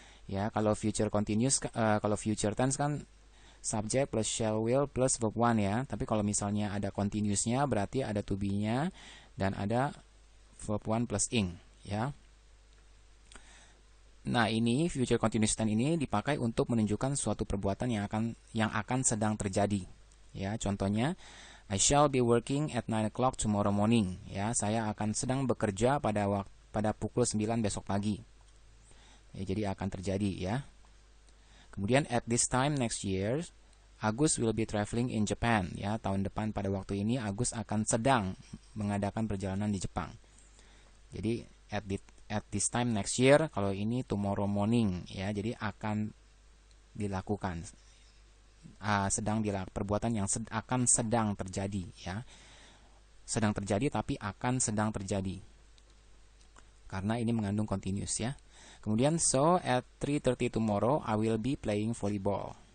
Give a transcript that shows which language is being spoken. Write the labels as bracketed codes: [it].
[id] Ya, kalau future continuous kalau future tense kan subject plus shall will plus verb one, ya. Tapi kalau misalnya ada continuousnya berarti ada to be-nya dan ada verb one plus ing, ya. Nah, ini future continuous tense ini dipakai untuk menunjukkan suatu perbuatan yang akan sedang terjadi. Ya, contohnya, [en] I shall be working at 9 o'clock tomorrow morning. [id] Ya, saya akan sedang bekerja pada pukul 9 besok pagi. Ya, jadi akan terjadi, ya. Kemudian [en] at this time next year, Agus will be traveling in Japan. [id] Ya, tahun depan pada waktu ini Agus akan sedang mengadakan perjalanan di Jepang. Jadi [en] at this time next year, [id] kalau ini [en] tomorrow morning, [id] ya, jadi akan dilakukan, perbuatan yang akan sedang terjadi, ya, sedang terjadi tapi akan sedang terjadi, karena ini mengandung continuous, ya. [en] Kemudian so at 3:30 tomorrow I will be playing volleyball.